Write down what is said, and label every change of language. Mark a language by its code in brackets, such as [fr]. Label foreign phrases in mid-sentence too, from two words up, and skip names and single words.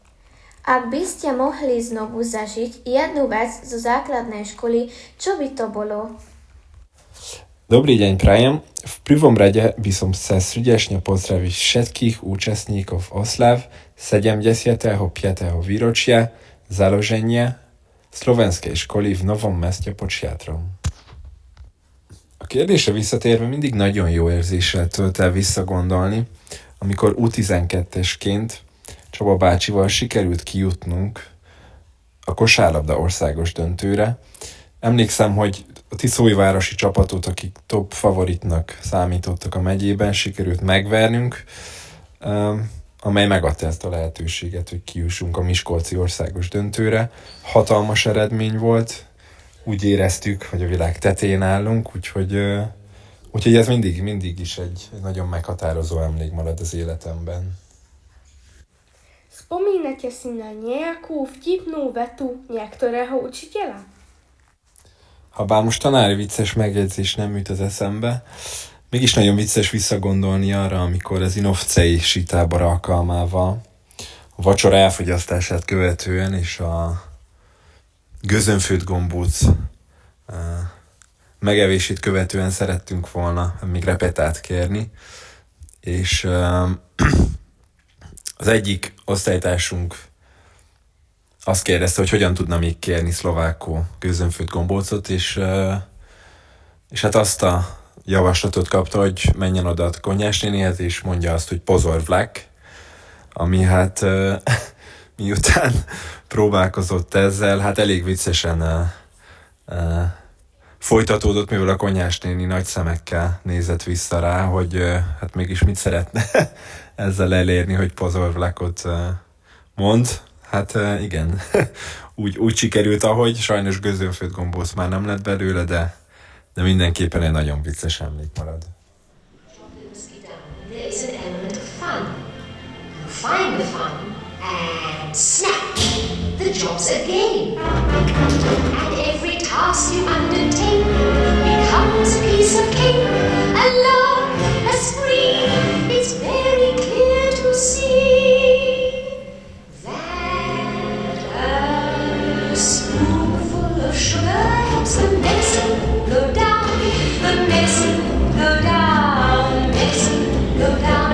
[sk] Ak by ste mohli znovu zažiť jednu vec zo základnej školy, čo by to bolo? Dobrý deň prajem. V prvom rade by som chcel srdečne pozdraviť všetkých účastníkov oslav 75. výročia založenia Slovenskej školy v Novom Meste pod Siátrom. [hu] A kérdésre visszatérve mindig nagyon jó érzéssel tölt el visszagondolni, amikor U12-esként Csaba bácsival sikerült kijutnunk a kosárlabda országos döntőre. Emlékszem, hogy a tiszóivárosi csapatot, akik top favoritnak számítottak a megyében, sikerült megvernünk, amely megadta ezt a lehetőséget, hogy kijussunk a miskolci országos döntőre. Hatalmas eredmény volt, úgy éreztük, hogy a világ tetején állunk, úgyhogy ez mindig is egy nagyon meghatározó emlék marad az életemben. [sk] Spomínate si na nejakú vtipnú vetu niektorého učiteľa? [hu] Habár most tanári vicces megjegyzés nem jut az eszembe, mégis nagyon vicces visszagondolni arra, amikor az Inovcei sítábor alkalmával a vacsora elfogyasztását követően és a gőzönfőtt gombóc megevését követően szerettünk volna még repetát kérni, és az egyik osztálytársunk azt kérdezte, hogy hogyan tudna még kérni szlovákul gőzönfőtt gombócot, és hát azt a javaslatot kapta, hogy menjen oda a Konyhás nénihez, és mondja azt, hogy [sk] pozor vlak, [hu] ami hát miután próbálkozott ezzel, hát elég viccesen folytatódott, mivel a Konyhás néni nagy szemekkel nézett vissza rá, hogy hát mégis mit szeretne ezzel elérni, hogy [sk] pozor vlakot [hu] mond. Hát igen, úgy sikerült, ahogy sajnos gőzölföld gombóc már nem lett belőle, de mindenképpen egy nagyon vicces emlék marad. [en] There is an element of fun. You find the fun and snap, the job's a game. And every task you undertake becomes a piece of cake. A love, a spree, it's very clear to see that a spoonful of sugar helps the medicine go down, the medicine go down, medicine go down.